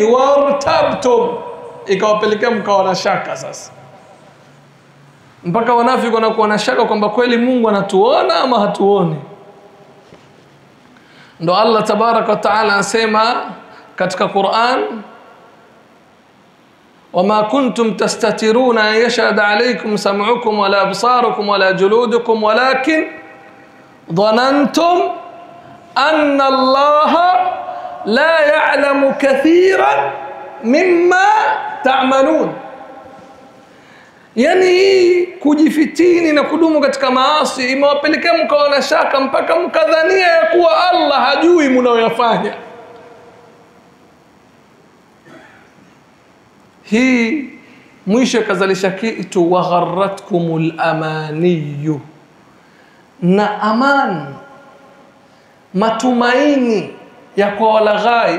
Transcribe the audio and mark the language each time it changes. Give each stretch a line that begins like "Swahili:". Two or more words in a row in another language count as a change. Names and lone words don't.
Swahili: Wartabtum, ikawapelekea mkawa na shaka. Sasa mpaka wanafiki wanakuwa na shaka kwamba kweli Mungu anatuona ama hatuoni. Ndo Allah
Arabic: تبارك وتعالى
Swahili: anasema katika Qur'an,
Arabic: وما كنتم تستترون أن يشهد عليكم سمعكم ولا أبصاركم ولا جلودكم ولكن ظننتم أن الله لا يعلم كثيرا مما تعملون.
Swahili: Yani kujifitini na kudumu katika maasi imewapelekea mkawa na shaka mpaka mkadhania ya kuwa Allah hajui mnayoyafanya. hii mwisho kazalisha kitu
Arabic: وغرتكم الأماني,
Swahili: na aman, matumaini ya kwa walaghai.